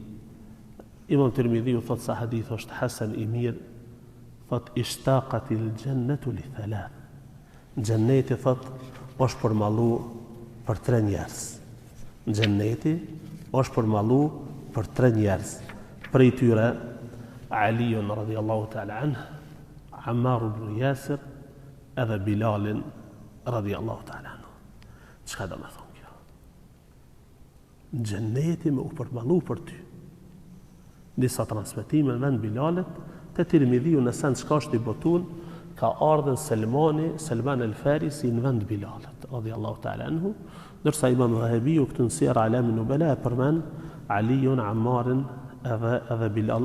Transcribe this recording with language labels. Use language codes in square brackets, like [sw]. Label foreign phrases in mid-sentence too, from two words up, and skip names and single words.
[sq] Imam Tirmidhiu thot se hadith është hasan i mirë, thot: [ar] "اشتاقت الجنة لثلاث." [sq] Xhenneti thot është përmallu për 3 njerëz. Xhenneti është përmallu për 3 njerëz. Prej tyre Aliun [ar] رضي الله تعالى عنه, [sq] Ammar ibn Yasir, edhe Bilalin [ar] رضي الله تعالى عنه. [sq] Çka do me thonë kjo? Xhenneti me u përmallu për ty. Disa transmetime në vend Bilalit, te Tirmidhiu në sens çka është i botun, ka ardhën Selman el-Farisi në vend Bilalit [ar] رضي الله تعالى عنه, [sq] ndërsa Imam Dhahabiu këtë në Siyar A'lam an-Nubala e përmend Aliun, Ammarin edhe Bilal.